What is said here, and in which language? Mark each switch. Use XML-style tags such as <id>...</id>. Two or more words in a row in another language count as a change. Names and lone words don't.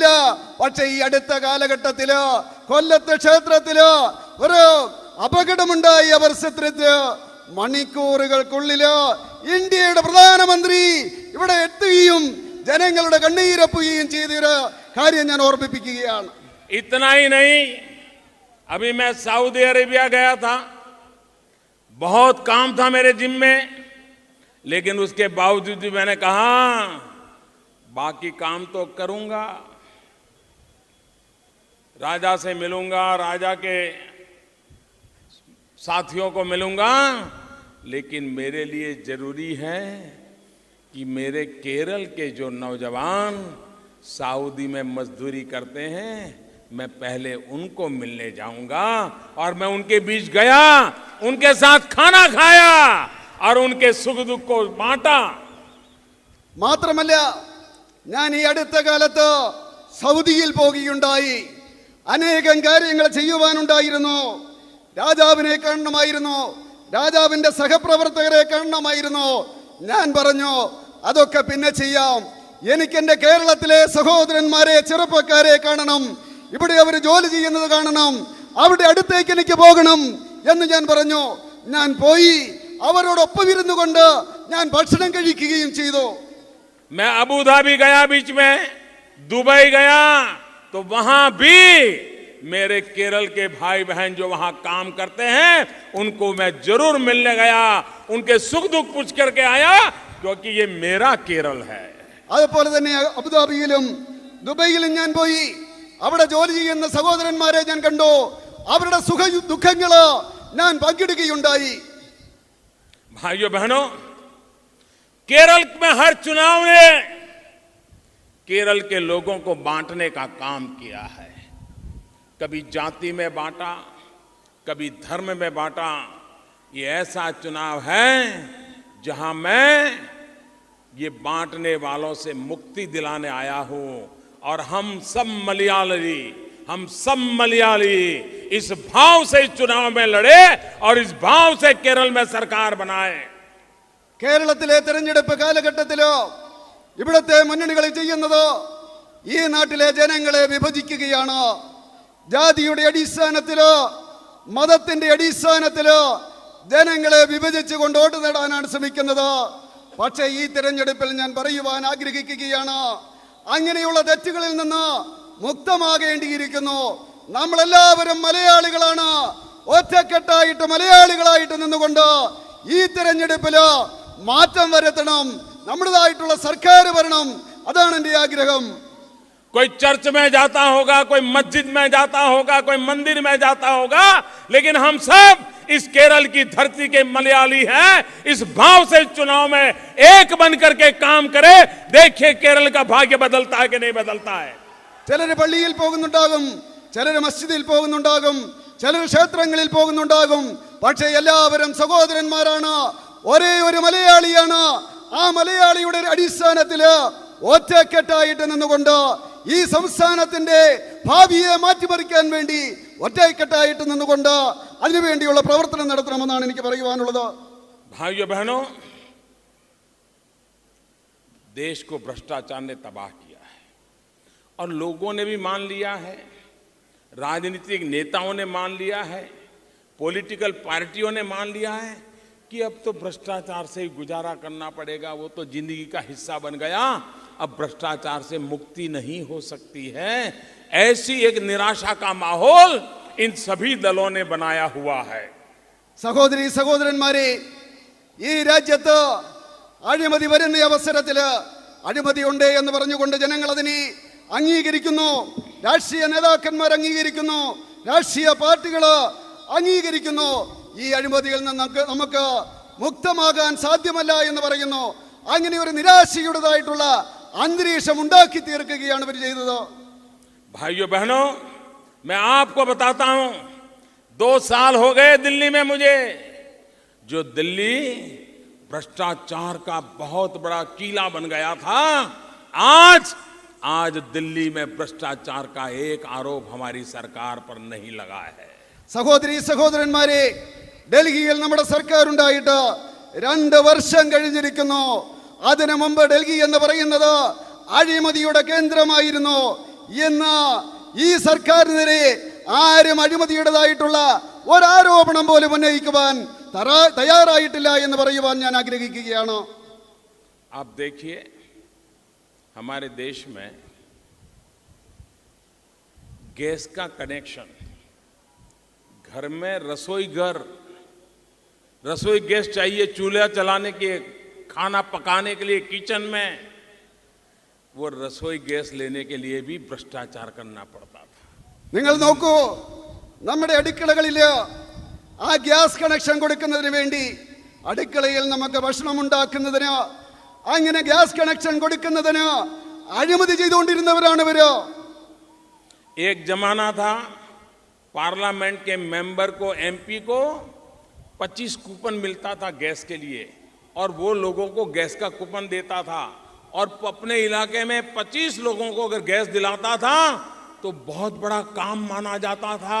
<ml>പക്ഷേ ഈ അടുത്ത കാലഘട്ടത്തില് കൊല്ലത്തെ ക്ഷേത്രത്തില് ഒരു അപകടമുണ്ടായി. അവർ ചിത്രത്തില് മണിക്കൂറുകൾക്കുള്ളില് ഇന്ത്യയുടെ പ്രധാനമന്ത്രി ഇവിടെ എത്തുകയും ജനങ്ങളുടെ കണ്ണീരൊപ്പുകയും ചെയ്തൊരു കാര്യം ഞാൻ ഓർമ്മിപ്പിക്കുകയാണ്.</ml> <hi>इतना ही नहीं, अभी मैं सऊदी अरेबिया गया था, बहुत काम था मेरे जिम में, लेकिन उसके बावजूद भी मैंने कहा बाकी काम तो करूंगा, राजा से मिलूंगा, राजा के साथियों को मिलूंगा, लेकिन मेरे लिए जरूरी है कि मेरे केरल के जो नौजवान सऊदी में मजदूरी करते हैं, मैं पहले उनको मिलने जाऊंगा. और मैं उनके बीच गया, उनके साथ खाना खाया और उनके सुख दुख को बांटा.</hi> <ml>മാത്രമല്ല, ഞാൻ ഈ അടുത്ത കാലത്ത് സൗദിയിൽ പോകുകയുണ്ടായി. അനേകം കാര്യങ്ങൾ ചെയ്യുവാനുണ്ടായിരുന്നു. രാജാവിനെ കാണണമായിരുന്നു, രാജാവിന്റെ സഹപ്രവർത്തകരെ കാണണമായിരുന്നു. ഞാൻ പറഞ്ഞു അതൊക്കെ പിന്നെ ചെയ്യാം, എനിക്ക് എന്റെ കേരളത്തിലെ സഹോദരന്മാരെ ചെറുപ്പക്കാരെ കാണണം, ഇവിടെ അവർ ജോലി ചെയ്യുന്നത് കാണണം, അവരുടെ അടുത്തേക്ക് എനിക്ക് പോകണം എന്ന് ഞാൻ പറഞ്ഞു. ഞാൻ പോയി അവരോടൊപ്പം ഇരുന്നു കൊണ്ട് ഞാൻ ഭക്ഷണം കഴിക്കുകയും ചെയ്തു.</ml> <hi>मैं अबू धाबी गया, बीच में दुबई गया, तो वहां भी मेरे केरल के भाई बहन जो वहां काम करते हैं उनको मैं जरूर मिलने गया, उनके सुख दुख पूछ करके आया, क्योंकि ये मेरा केरल है.</hi> <ml>അതുപോലെ തന്നെ അബുദാബിയിലും ദുബൈയിലും ഞാൻ പോയി. അവിടെ ജോലി ചെയ്യുന്ന സഹോദരന്മാരെ ഞാൻ കണ്ടു. അവരുടെ സുഖ ദുഃഖങ്ങള് ഞാൻ പങ്കിടുകയുണ്ടായി.</ml> <hi>भाइयों बहनों, केरल में हर चुनाव ने केरल के लोगों को बांटने का काम किया है. कभी जाति में बांटा, कभी धर्म में बांटा. ये ऐसा चुनाव है जहां मैं ये बांटने वालों से मुक्ति दिलाने आया हूं. और हम सब मलयाली इस भाव से इस चुनाव में लड़े और इस भाव से केरल में सरकार बनाए.</hi> <ml>കേരളത്തിലെ തെരഞ്ഞെടുപ്പ് കാലഘട്ടത്തിലോ ഇവിടുത്തെ മുന്നണികൾ ചെയ്യുന്നത് ഈ നാട്ടിലെ ജനങ്ങളെ വിഭജിക്കുകയാണ്. ജാതിയുടെ അടിസ്ഥാനത്തിലോ മതത്തിന്റെ അടിസ്ഥാനത്തിലോ ജനങ്ങളെ വിഭജിച്ചുകൊണ്ട് വോട്ട് നേടാനാണ് ശ്രമിക്കുന്നത്. പക്ഷേ ഈ തെരഞ്ഞെടുപ്പിൽ ഞാൻ പറയുവാൻ ആഗ്രഹിക്കുകയാണ്, അങ്ങനെയുള്ള തെറ്റുകളിൽ നിന്ന് മുക്തമാകേണ്ടിയിരിക്കുന്നു. നമ്മളെല്ലാവരും മലയാളികളാണ്. ഒറ്റക്കെട്ടായിട്ട് മലയാളികളായിട്ട് നിന്നുകൊണ്ട് ഈ തെരഞ്ഞെടുപ്പില് മാറ്റം വരുത്തണം, നമ്മുടേതായിട്ടുള്ള സർക്കാർ വരണം. അതാണ് എൻ്റെ ആഗ്രഹം.</ml> <hi>कोई चर्च में जाता होगा, कोई मस्जिद में जाता होगा, कोई मंदिर में जाता होगा, लेकिन हम सब इस केरल की धरती के मलयाली हैं. इस भाव से चुनाव में एक बन करके काम करे. देखिए केरल का भाग्य बदलता है कि नहीं बदलता है.</hi> <ml>ചിലര് പള്ളിയിൽ പോകുന്നുണ്ടാകും, ചിലര് മസ്ജിദിൽ പോകുന്നുണ്ടാകും, ചിലർ ക്ഷേത്രങ്ങളിൽ പോകുന്നുണ്ടാകും. പക്ഷേ എല്ലാവരും സഹോദരന്മാരാണ്, ഒരേ ഒരു മലയാളിയാണ്. ആ മലയാളിയുടെ അടിസ്ഥാനത്തില് ഒറ്റക്കെട്ടായിട്ട് നിന്നുകൊണ്ട് ഈ സംസ്ഥാനത്തിന്റെ ഭാവിയെ മാറ്റിമറിക്കാൻ വേണ്ടി ഒറ്റക്കെട്ടായിട്ട് നിന്നുകൊണ്ട് അതിനുവേണ്ടിയുള്ള പ്രവർത്തനം നടത്തണമെന്നാണ് എനിക്ക് പറയുവാനുള്ളത്.</ml> <hi>भाइयों बहनों, देश को भ्रष्टाचार ने तबाह किया है और लोगों ने भी मान लिया है. राजनीतिक नेताओं ने मान लिया है,</hi> <en>political parties</en> <hi>ने मान लिया है कि अब तो भ्रष्टाचार से ही गुजारा करना पड़ेगा, वो तो जिंदगी का हिस्सा बन गया, अब भ्रष्टाचार से मुक्ति नहीं हो सकती है। ऐसी एक निराशा का माहौल इन सभी दलों ने बनाया हुआ है।</hi> <ml>സഹോദരി സഹോദരന്മാരെ, ഈ രാജ്യത്ത് അഴിമതി വരുന്ന അവസരത്തിൽ അഴിമതി ഉണ്ട് എന്ന് പറഞ്ഞുകൊണ്ട് ജനങ്ങൾ അതിനെ അംഗീകരിക്കുന്നു, രാഷ്ട്രീയ നേതാക്കന്മാർ അംഗീകരിക്കുന്നു, രാഷ്ട്രീയ പാർട്ടികൾ അംഗീകരിക്കുന്നു. ഈ അഴിമതിയിൽ നിന്ന് നമുക്ക് മുക്തമാകാൻ സാധ്യമല്ല എന്ന് പറയുന്നു. അങ്ങനെ ഒരു നിരാശയുടേതായിട്ടുള്ള അന്തരീക്ഷം ഉണ്ടാക്കി തീർക്കുകയാണ് ഇവർ ചെയ്തത്.</ml> <hi>भाइयों बहनों, मैं आपको बताता हूं, 2 साल हो गए दिल्ली में मुझे, जो दिल्ली भ्रष्टाचार का बहुत बड़ा कीला बन गया था, आज दिल्ली में भ्रष्टाचार का एक आरोप हमारी सरकार पर नहीं लगा है।</hi> <ml>സഹോദരി സഹോദരന്മാരെ, ഡൽഹിയിൽ നമ്മുടെ സർക്കാർ ഉണ്ടായിട്ട് 2 വർഷം കഴിഞ്ഞിരിക്കുന്നു. അതിനു മുമ്പ് ഡൽഹി എന്ന് പറയുന്നത് അഴിമതിയുടെ കേന്ദ്രമായിരുന്നു. ഇന്ന് ഈ സർക്കാരിനെതിരെ ആരും അഴിമതിയുടേതായിട്ടുള്ള ഒരാരോപണം പോലും ഉന്നയിക്കുവാൻ തയ്യാറായിട്ടില്ല എന്ന് പറയുവാൻ ഞാൻ ആഗ്രഹിക്കുകയാണ്.</ml> <hi>आप देखिए, हमारे देश में गैस का कनेक्शन, घर में रसोई गैस चाहिए चूल्हा चलाने के, खाना पकाने के लिए किचन में, वो रसोई गैस लेने के लिए भी भ्रष्टाचार करना पड़ता था।</hi> <ml>നിങ്ങൾ നോക്കൂ, നമ്മുടെ അടുക്കളകളിൽ ആ</ml> <en>gas connection</en> <ml>കൊടുക്കുന്നതിന് വേണ്ടി അടുക്കളയിൽ നമുക്ക് ഭക്ഷണം ഉണ്ടാക്കുന്നതിന്, അങ്ങനെ</ml> <en>gas connection</en> <ml>കൊടുക്കുന്നതിന് അഴിമതി ചെയ്തുകൊണ്ടിരുന്നവരാണ് ഇവര്.</ml> <hi>एक जमाना था पार्लियामेंट के मेंबर को, एमपी को 25 कूपन मिलता था गैस के लिए, और वो लोगों को गैस का कूपन देता था, और अपने इलाके में 25 लोगों को अगर गैस दिलाता था तो बहुत बड़ा काम माना जाता था।</hi>